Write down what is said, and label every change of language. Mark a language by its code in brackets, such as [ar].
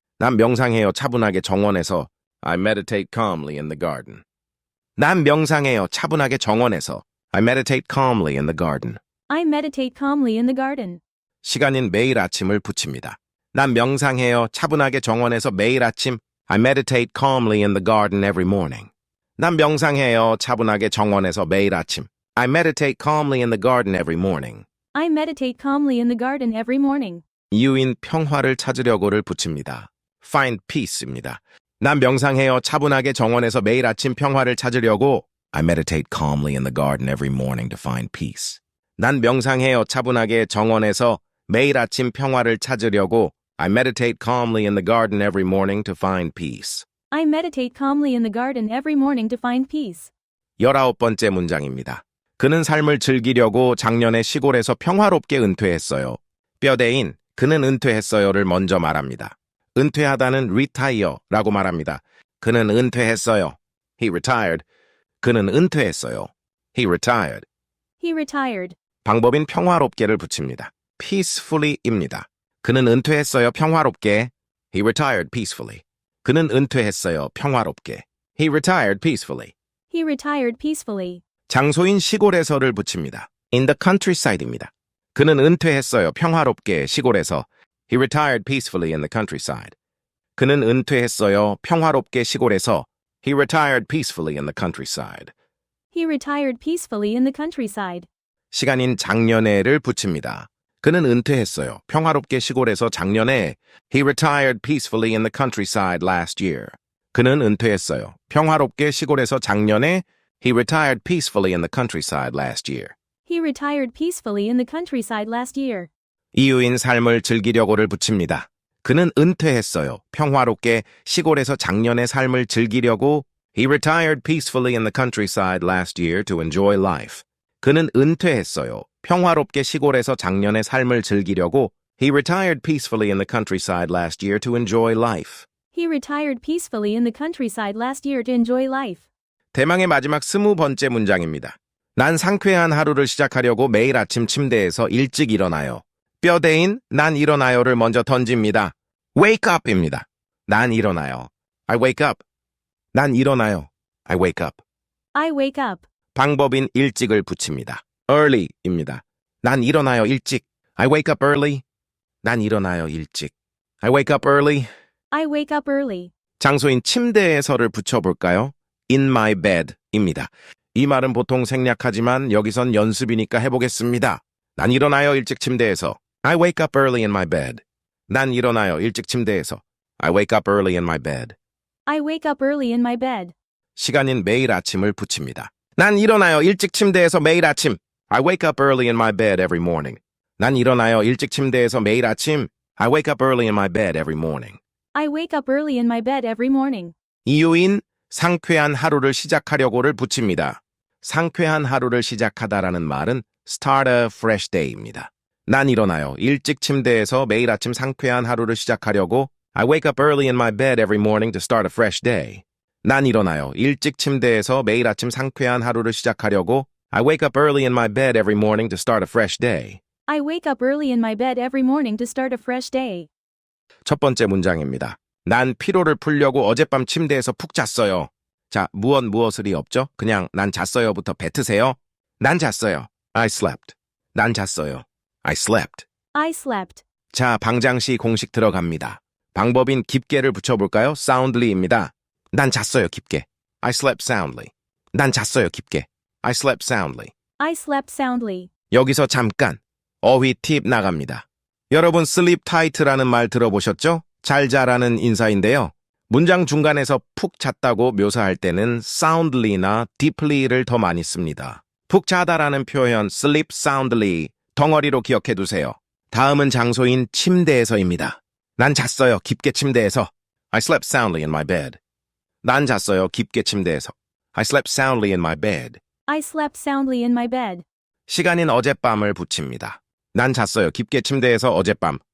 [ko] 난 명상해요. 차분하게 정원에서. [en] I meditate calmly in the garden. [ko] 난 명상해요. 차분하게 정원에서. [en] I meditate calmly in the garden. I meditate calmly in the garden. [ko] 시간인 매일 아침을 붙입니다. 난 명상해요. 차분하게 정원에서 매일 아침. [en] I meditate calmly in the garden every morning. [ko] 난 명상해요. 차분하게 정원에서 매일 아침. [en] I meditate calmly in the garden every morning. I meditate calmly in the garden every morning. [ko] 이유인 평화를 찾으려고를 붙입니다. [en] find peace입니다. [ko] 난 명상해요. 차분하게 정원에서 매일 아침 평화를 찾으려고. [en] I meditate calmly in the garden every morning to find peace. [ko] 난 명상해요. 차분하게 정원에서 매일 아침 평화를 찾으려고. [en] I meditate calmly in the garden every morning to find peace. I meditate calmly in the garden every morning to find peace. [ko] 19번째 문장입니다. 그는 삶을 즐기려고 작년에 시골에서 평화롭게 은퇴했어요. 뼈대인 그는 은퇴했어요를 먼저 말합니다. 은퇴하다는 retire라고 말합니다. 그는 은퇴했어요. [en] He retired. [ko] 그는 은퇴했어요. He retired. [en] He retired. [ko] 방법인 평화롭게를 붙입니다. peacefully입니다. 그는 은퇴했어요. 평화롭게. [en] He retired peacefully. [ko] 그는 은퇴했어요. 평화롭게. [en] He retired peacefully. He retired peacefully. [ko] 장소인 시골에서를 붙입니다. [en] In the countryside입니다. [ko] 그는 은퇴했어요. 평화롭게 시골에서. [en] He retired peacefully in the countryside. [ko] 그는 은퇴했어요. 평화롭게 시골에서. [en] He retired peacefully in the countryside. He retired peacefully in the countryside. [ko] 시간인 작년에를 붙입니다. 그는 은퇴했어요. 평화롭게 시골에서 작년에. [en] He retired peacefully in the countryside last year. [ko] 그는 은퇴했어요. 평화롭게 시골에서 작년에. [en] He retired peacefully in the countryside last year. He retired peacefully in the countryside last year. [ko] 이유인 삶을 즐기려고를 붙입니다. 그는 은퇴했어요. 평화롭게 시골에서 작년의 삶을 즐기려고. [en] He retired peacefully in the countryside last year to enjoy life. [ko] 그는 은퇴했어요. 평화롭게 시골에서 작년의 삶을 즐기려고. [en] He retired peacefully in the countryside last year to enjoy life. He retired peacefully in the countryside last year to enjoy life. [ko] 대망의 마지막 20번째 문장입니다. 난 상쾌한 하루를 시작하려고 매일 아침 침대에서 일찍 일어나요. 뼈대인 난 일어나요를 먼저 던집니다. [en] wake up입니다. [ko] 난 일어나요. [en] I wake up. 난 일어나요. I wake up. I wake up. [ko] 방법인 일찍을 붙입니다. [en] early입니다. [ko] 난 일어나요 일찍. [en] I wake up early. [ko] 난 일어나요 일찍. [en] I wake up early. I wake up early. [ko] 장소인 침대에서를 붙여볼까요? in my bed입니다. 이 말은 보통 생략하지만 여기선 연습이니까 해보겠습니다. 난 일어나요 일찍 침대에서. [en] I wake up early in my bed. [ko] 난 일어나요 일찍 침대에서. [en] I wake up early in my bed. I wake up early in my bed. [ko] 시간인 매일 아침을 붙입니다. 난 일어나요 일찍 침대에서 매일 아침. [en] I wake up early in my bed every morning. [ko] 난 일어나요 일찍 침대에서 매일 아침. [en] I wake up early in my bed every morning. I wake up early in my bed every morning. [ko] 이유인 상쾌한 하루를 시작하려고를 붙입니다. 상쾌한 하루를 시작하다라는 말은 [en] start a fresh day [ko] 입니다. 난 일어나요 일찍 침대에서 매일 아침 상쾌한 하루를 시작하려고 [en] I wake up early in my bed every morning to start a fresh day. [ko] 난 일어나요 일찍 침대에서 매일 아침 상쾌한 하루를 시작하려고 [en] I wake up early in my bed every morning to start a fresh day. I wake up early in my bed every morning to start a fresh day. [ko] 첫 번째 문장입니다. 난 피로를 풀려고 어젯밤 침대에서 푹 잤어요. 자, 무엇을이 없죠? 그냥 난 잤어요부터 뱉으세요. 난 잤어요. [en] I slept. [ko] 난 잤어요. I slept. [en] I slept. [ko] 자, 방장시 공식 들어갑니다. 방법인 깊게를 붙여볼까요? soundly입니다. 난 잤어요, 깊게. [en] I slept soundly. [ko] 난 잤어요, 깊게. I slept soundly. [en] I slept soundly. [ko] 여기서 잠깐 어휘 팁 나갑니다. 여러분 [en] sleep tight [ko] 라는 말 들어보셨죠? 잘 자라는 인사인데요. 문장 중간에서 푹 잤다고 묘사할 때는 soundly나 deeply를 더 많이 씁니다. 푹 자다라는 표현 [en] sleep soundly [ko] 덩어리로 기억해 두세요. 다음은 장소인 침대에서입니다. 난 잤어요, 깊게 침대에서. [en] I slept soundly in my bed. [ko] 난 잤어요, 깊게 침대에서. [en] I slept soundly in my bed. I slept soundly in my bed. [ko] 시간인 어젯밤을 붙입니다. 난 잤어요, 깊게 침대에서 어젯밤.